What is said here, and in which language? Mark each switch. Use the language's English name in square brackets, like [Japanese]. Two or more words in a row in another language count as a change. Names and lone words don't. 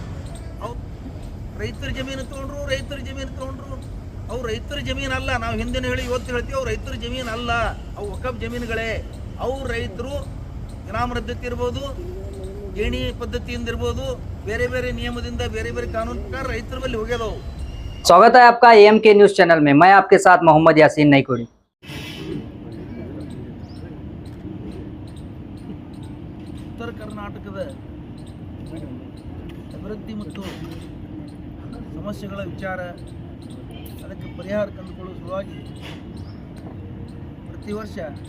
[Kannada] ಅವ್ರು ರೈತರ ಜಮೀನು ತೊಗೊಂಡ್ರು, ಅವ್ರು ರೈತರ ಜಮೀನು ಅಲ್ಲ. ನಾವು ಹಿಂದಿನ ಹೇಳಿ ಇವತ್ತು ಹೇಳ್ತೀವಿ, ಅವ್ರು ರೈತರ ಜಮೀನು ಅಲ್ಲ, ಅವು ವಕಫ್ ಜಮೀನುಗಳೇ. ಅವ್ರು ರೈತರು ಇನಾಮ್ ರದ್ದತಿ ಇರ್ಬೋದು, ಗೇಣಿ ಪದ್ಧತಿಯಿಂದ ಇರ್ಬೋದು, ಬೇರೆ ಬೇರೆ ನಿಯಮದಿಂದ ಬೇರೆ ಬೇರೆ ಕಾನೂನು ಪ್ರಕಾರ ರೈತರ ಬಳಿ ಹೋಗ್ಯದವು. [Hindi] स्वागत है आपका AMK [English] news channel [Hindi] में। मैं आपके साथ मोहम्मद यासीन नईकुड़ी। [Kannada] ಉತ್ತರ ಕರ್ನಾಟಕದ ಅಭಿವೃದ್ಧಿ ಮತ್ತು ಸಮಸ್ಯೆಗಳ ವಿಚಾರ, ಅದಕ್ಕೆ ಪರಿಹಾರ ಕಂಡುಕೊಳ್ಳುವ ಸಲುವಾಗಿ ಪ್ರತಿ ವರ್ಷ